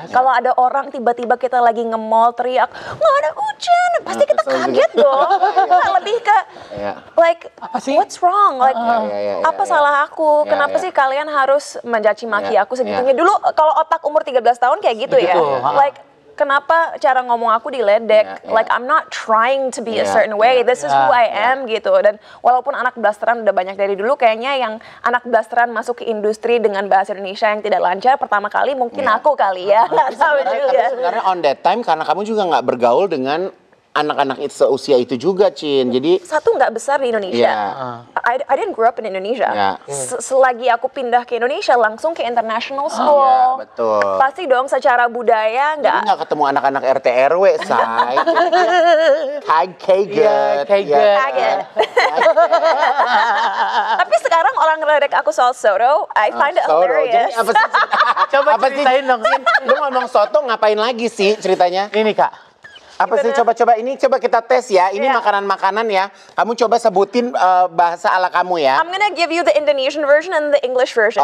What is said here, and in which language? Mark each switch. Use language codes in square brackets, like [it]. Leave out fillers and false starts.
[id] Kalau ada orang tiba-tiba kita lagi nge-mall teriak, nggak ada hujan, pasti kita kaget dong. Lebih ke [en] like what's wrong? [id] Like apa salah aku? Kenapa sih kalian harus mencaci maki aku segitunya? Dulu kalau otak umur 13 tahun kayak gitu ya. Like kenapa cara ngomong aku diledek? [en] Like I'm not trying to be a certain way. This is who I am gitu. [id] Dan walaupun anak blasteran udah banyak dari dulu, kayaknya yang anak blasteran masuk ke industri dengan bahasa Indonesia yang tidak lancar pertama kali mungkin aku kali ya. Nggak tahu juga. Sebenarnya [en] on that time [id] karena kamu juga nggak bergaul dengan anak-anak seusia itu juga, Cin. Jadi satu nggak besar di Indonesia. [en] I didn't grow up in Indonesia. [id] Selagi aku pindah ke Indonesia langsung ke international school. Betul. Pasti dong secara budaya nggak ketemu anak-anak RT RW, say. Kaget. Tapi sekarang orang ngeledek aku soal soto, [en] I find it hilarious. [id] Jadi coba ceritain dong, Cin. Lu ngomong soto ngapain lagi sih ceritanya? Ini Kak. Apa sih, coba ini coba kita tes ya. Ini makanan-makanan ya. Kamu coba sebutin bahasa ala kamu ya. [en] I'm gonna give you the Indonesian version and the English version.